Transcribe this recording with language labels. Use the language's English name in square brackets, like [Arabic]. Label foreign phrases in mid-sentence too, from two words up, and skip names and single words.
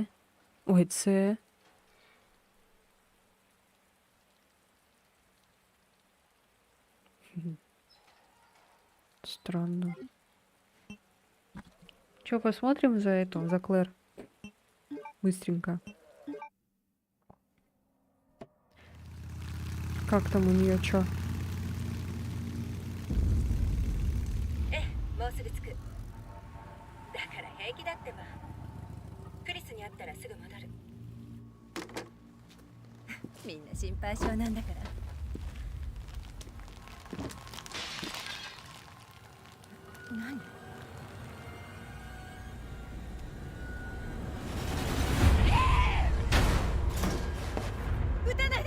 [Russian] Ой, С. Странно. Чё, посмотрим за эту, за Клэр? Быстренько. Как там у нее чё? [Japanese] もうすぐ着くだから平気だってばクリスに会ったらすぐ戻るみんな心配性なんだから何撃たないで